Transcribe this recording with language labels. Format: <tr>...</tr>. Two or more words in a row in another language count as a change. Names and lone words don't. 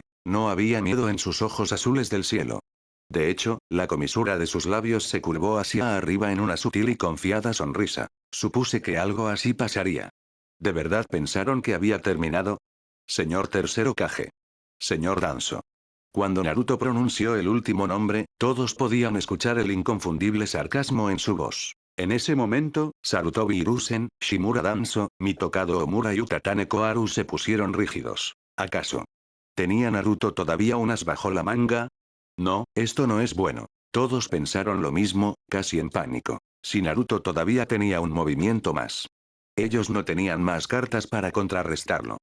<es>No había miedo en sus ojos azules del cielo. De hecho, la comisura de sus labios se curvó hacia arriba en una sutil y confiada sonrisa. Supuse que algo así pasaría. ¿De verdad pensaron que había terminado? Señor tercer Hokage. Señor Danzo. Cuando Naruto pronunció el último nombre, todos podían escuchar el inconfundible sarcasmo en su voz. En ese momento, Sarutobi Hiruzen, Shimura Danzo, Mitokado Omura y Utatane Koharu se pusieron rígidos. ¿Acaso tenía Naruto todavía unas bajo la manga? No, esto no es bueno. Todos pensaron lo mismo, casi en pánico. Si Naruto todavía tenía un movimiento más. Ellos no tenían más cartas para contrarrestarlo.</es>